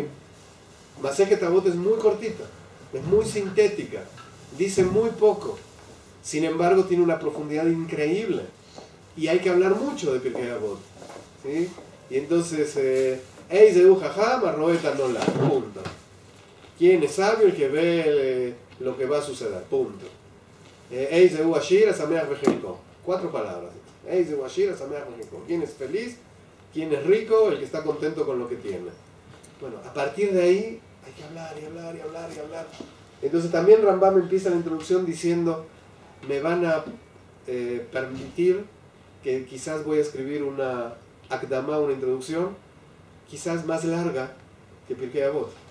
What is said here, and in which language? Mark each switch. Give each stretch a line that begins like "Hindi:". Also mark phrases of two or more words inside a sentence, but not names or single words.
Spanish: Masejet Avot es muy cortita, es muy sintética, dice muy poco. Sin embargo, tiene una profundidad increíble. Y hay que hablar mucho de Pirkei Avot, ¿sí? Y entonces,
Hebrew: איזהו חכם הרואה נולד, punto.
Spanish: ¿Quién es sabio? El que ve lo que va a suceder, punto.
Hebrew: איזהו עשיר השמח בחלקו, 4 palabras. איזהו עשיר השמח בחלקו.
Spanish: ¿Quién es feliz? ¿Quién es rico? El que está contento con lo que tiene. Bueno, a partir de ahí hay que hablar y hablar y hablar y hablar. Entonces también Rambam empieza la introducción diciendo, me van a permitir que quizás voy a escribir una akdama, una introducción, quizás más larga que Pirkei Avot.